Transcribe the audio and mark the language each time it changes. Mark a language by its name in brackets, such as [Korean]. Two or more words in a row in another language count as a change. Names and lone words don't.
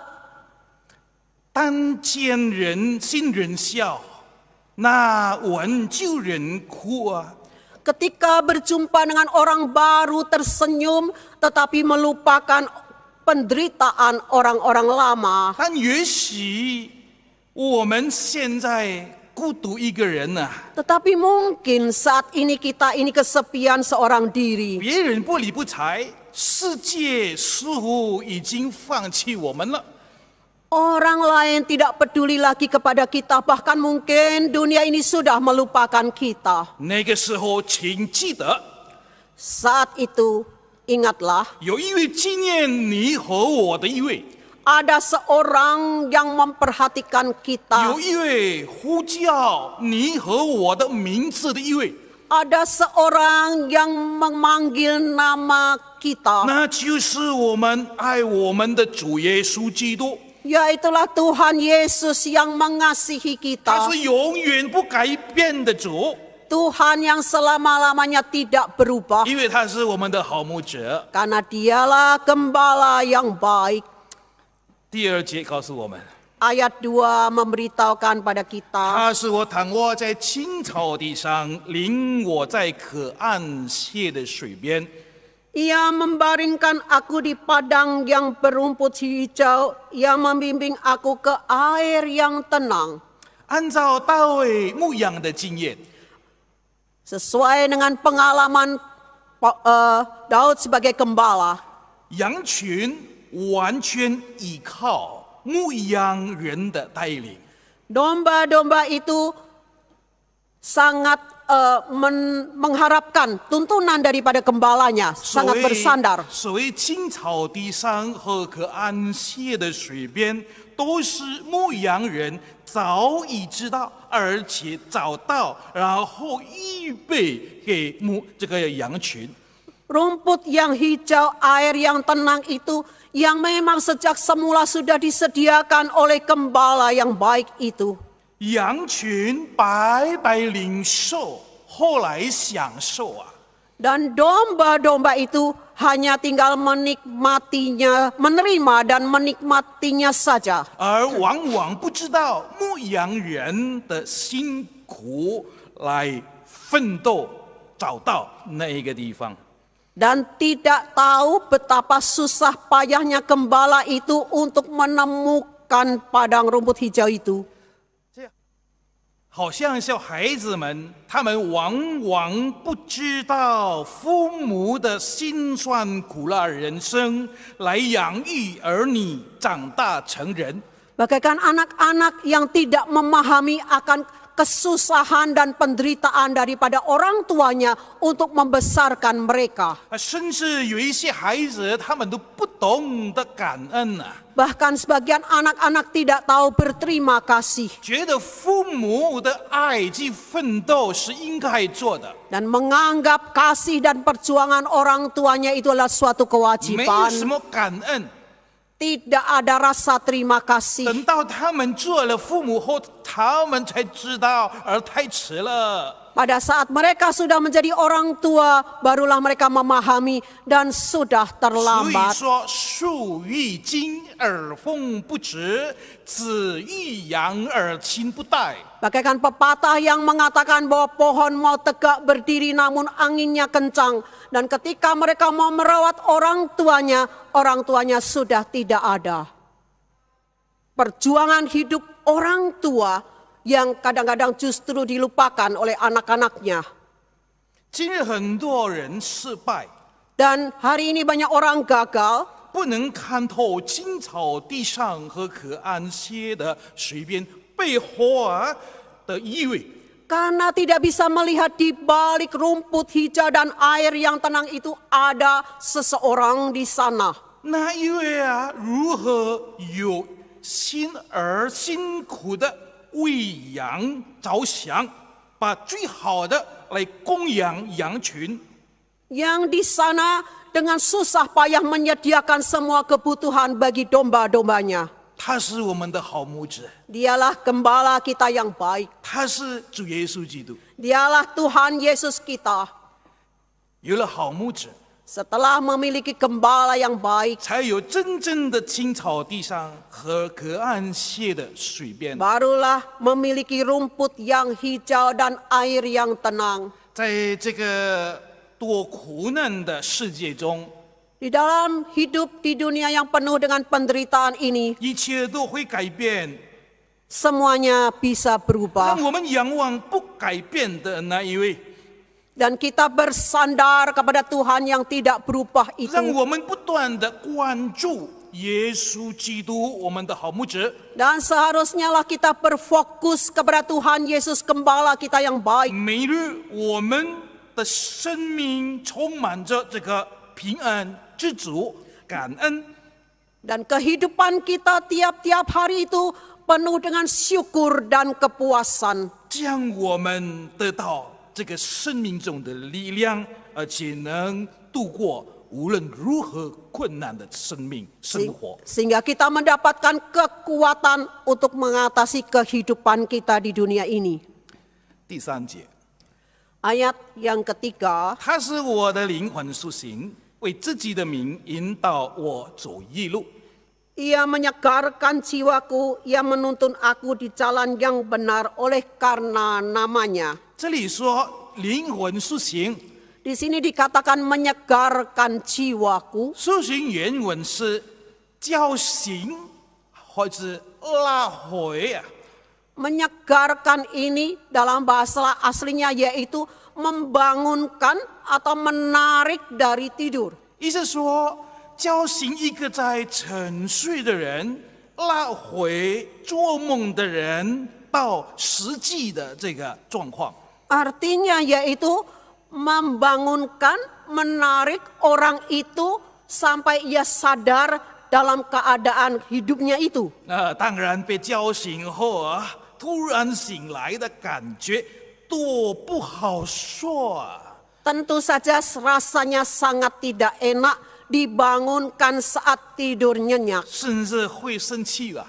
[Chinese] 但见人心人笑，那闻旧人哭啊。 [Indonesian] Ketika berjumpa dengan orang baru tersenyum, tetapi melupakan penderitaan orang-orang lama. [Chinese] 但也许我们现在孤独一个人呐、 [Indonesian] Tetapi mungkin saat ini kita ini kesepian seorang diri. [Chinese] 别人不理不睬，世界似乎已经放弃我们了。 [Indonesian] Orang lain tidak peduli lagi kepada kita, bahkan mungkin dunia ini sudah melupakan kita. [Chinese] 那个时候，请记得， [Indonesian] Saat itu, ingatlah, [Chinese] 有一位纪念你和我的一位， [Indonesian] ada seorang yang memperhatikan kita. [Chinese] 有一位呼叫你和我的名字的一位。 [Indonesian] ada seorang yang memanggil nama kita, [Chinese] 那就是我们爱我们的主耶稣基督。 [Indonesian] yaitulah Tuhan Yesus yang mengasihi [Chinese] 他 [Indonesian] kita. [Chinese] 是永远不改变的主， [Indonesian] Tuhan yang selama-lamanya tidak berubah. [Chinese] 因为他是我们的好牧者。 [Indonesian] Karena dialah gembala yang baik. [Chinese] 第二节告诉我们， [Indonesian] Ayat 2 memberitahukan pada kita, [Chinese] 他是我躺卧在青草地上，领我在可安歇的水边。 [Indonesian] Ia membaringkan aku di padang yang berumput hijau. Ia membimbing aku ke air yang tenang. [Chinese] 按照大卫牧养的经验， [Indonesian] Sesuai dengan pengalaman Daud sebagai gembala, [Chinese] 羊群完全依靠牧羊人的带领。 [Indonesian] domba-domba itu sangat mengharapkan tuntunan daripada gembalanya, sangat bersandar. [Chinese] 所谓青草地上和可安歇的水边，都是牧羊人早已知道，而且找到，然后预备给这个羊群。 [Indonesian] Rumput yang hijau, air yang tenang itu yang memang sejak semula sudah disediakan oleh gembala yang baik itu. [Chinese] 羊群白白领受，后来享受啊！ [Indonesian] Dan domba-domba itu hanya tinggal menikmatinya, menerima dan menikmatinya saja. [Chinese] 而往往不知道牧羊人的辛苦来奋斗，找到那一个地方。 [Indonesian] Dan tidak tahu betapa susah payahnya gembala itu untuk menemukan padang rumput hijau itu. [Chinese] 好像小孩子们，他们往往不知道父母的辛酸苦辣人生，来养育儿女长大成人。 [Indonesian] Bagaikan anak-anak yang tidak memahami akan kesusahan dan penderitaan daripada orang tuanya untuk membesarkan mereka. [Chinese] 甚至有一些孩子，他们都不懂得感恩啊， [Indonesian] Bahkan sebagian anak-anak tidak tahu berterima kasih [Chinese] 觉得父母的爱及奋斗是应该做的， [Indonesian] dan menganggap kasih dan perjuangan orang tuanya itu adalah suatu [Chinese] 没有 [Indonesian] kewajiban. [Chinese] 什么感恩。 [Indonesian] Tidak ada rasa terima kasih. [Chinese] 等到他们做了父母后，他们才知道，而太迟了。 [Indonesian] Pada saat mereka sudah menjadi orang tua, barulah mereka memahami dan sudah [Chinese] 所以 [Indonesian] terlambat. [Chinese] 说，树欲静而风不止，子欲养而亲不待。 [Indonesian] Bagaikan pepatah yang mengatakan bahwa pohon mau tegak berdiri namun anginnya kencang. Dan ketika mereka mau merawat orang tuanya sudah tidak ada. Perjuangan hidup orang tua yang kadang-kadang justru dilupakan oleh anak-anaknya. [Chinese] 今日很多人失败， [Indonesian] Dan hari ini banyak orang gagal [Chinese] 不能看透青草地上和可安歇的水边背后的意味。 [Indonesian] karena tidak bisa melihat di balik rumput hijau dan air yang tenang itu ada seseorang di sana. [Chinese] 那一位如何有心而辛苦的为羊着想，把最好的来供养羊群。 [Indonesian] Yang di sana dengan susah payah menyediakan semua kebutuhan bagi domba-dombanya. [Chinese] 他是我们的好牧者， [Indonesian] Dialah gembala kita yang baik. [Chinese] 他是主耶稣基督。 [Indonesian] Dialah Tuhan Yesus kita. [Chinese] 有了好牧者， [Indonesian] Setelah memiliki gembala yang baik, [Chinese] 才有真正的青草地上和可安歇的水边。 [Indonesian] barulah memiliki rumput yang hijau dan air yang tenang. [Chinese] 在这个多苦难的世界中， [Indonesian] Di dalam hidup di dunia yang penuh dengan penderitaan ini, [Chinese] 一切都会改变。 [Indonesian] semuanya bisa berubah. [Chinese] 让我们仰望不改变的那一位， [Indonesian] Dan kita bersandar kepada Tuhan yang tidak berubah [Chinese] 让 [Indonesian] itu. [Chinese] 我们不断的关注耶稣基督，我们的好牧者。 [Indonesian] Dan seharusnya lah kita berfokus kepada Tuhan Yesus gembala kita yang baik. [Chinese] 每日我们的生命充满着这个平安、知足、感恩。 [Indonesian] Dan kehidupan kita tiap-tiap hari itu penuh dengan syukur dan kepuasan. [Chinese] 这样我们得到这个生命中的力量，而且能度过无论如何困难的生活。 [Indonesian] Sehingga kita mendapatkan kekuatan untuk mengatasi kehidupan kita di dunia ini. [Chinese] 第3节， [Indonesian] Ayat yang ketiga, [Chinese] 他使我的灵魂苏醒，为自己的名引导我走义路。 [Indonesian] Ia menyegarkan jiwaku, ia menuntun aku di jalan yang benar oleh karena namanya. [Chinese] 这里说灵魂苏醒， [Indonesian] Di sini dikatakan menyegarkan jiwaku. [Chinese] 苏醒原文是叫醒，或者拉回啊。 [Indonesian] Menyegarkan ini dalam bahasa aslinya yaitu membangunkan atau menarik dari tidur. [Chinese] 意思说，叫醒一个在沉睡的人，拉回做梦的人到实际的这个状况。 [Indonesian] Artinya yaitu membangunkan, menarik orang itu sampai ia sadar dalam keadaan hidupnya itu. [Chinese] 当然被叫醒后啊，突然醒来的感觉多不好说啊。 [Indonesian] Tentu saja rasanya sangat tidak enak dibangunkan saat tidur nyenyak. [Chinese] 甚至会生气啊！